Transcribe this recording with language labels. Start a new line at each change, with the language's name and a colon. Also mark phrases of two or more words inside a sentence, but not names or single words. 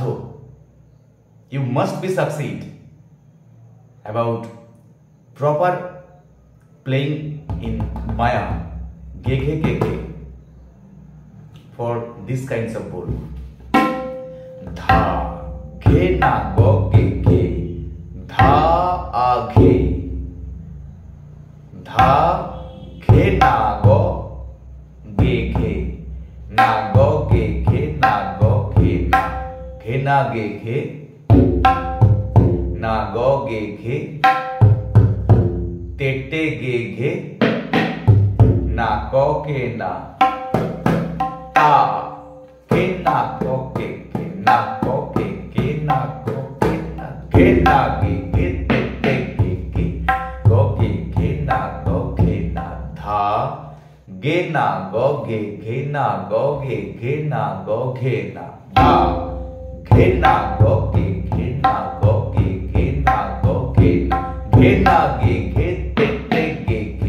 English: You must be succeed about proper playing in baya গে ঘে গে ঘে for this kinds of bol. ধা ঘে না গো গে ঘে ধা আ ঘে ধা ঘে না গো गे घे ना गो गे घे ना गो घे ना घे ना गे घे ना गो गे घे ते ते गे घे ना को के ना ता के ना को के ना को के ना को के ना घे ना गे घे ते ते गे घे गो गे घे ना गो घे ना धा गे na go ge na go ge na go ge na ba ge na go ge na go ge na go ge na ge te ge